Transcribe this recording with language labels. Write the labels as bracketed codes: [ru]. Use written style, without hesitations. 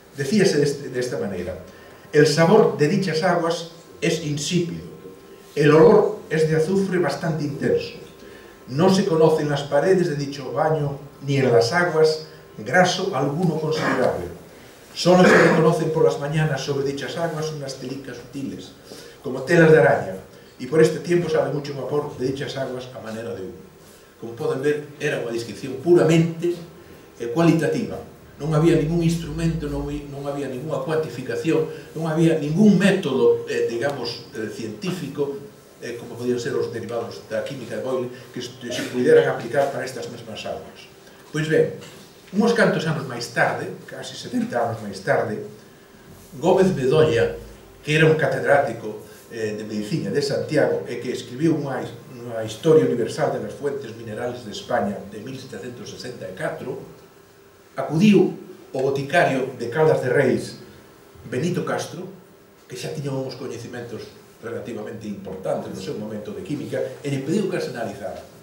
[gl] Decíase desta maneira: [es] el sabor de dichas aguas es insípido, el olor es de azufre bastante intenso, no se conocen las paredes de dicho baño ni en las aguas graso alguno considerable. Solo se reconocen por las mañanas sobre dichas aguas unas telicas sutiles, como telas de araña, y por este tiempo sale mucho vapor de dichas aguas a manera de humo. [gl] Como poden ver, era unha descripción puramente cualitativa. Non había ningún instrumento, non había ninguna cuantificación, non había ningún método, digamos, científico, como podían ser os derivados da química de Boyle, que se pudieran aplicar para estas mesmas aguas. Pois ben, uns cantos anos máis tarde, casi 70 anos máis tarde, Gómez Bedolla, que era un catedrático de Medicina de Santiago e que escribiu unha Historia Universal de las Fuentes Minerales de España de 1764, acudiu o boticario de Caldas de Reis, Benito Castro, que xa tiña uns coñecimentos relativamente importantes no seu momento de química, e lle pediu que se analizara.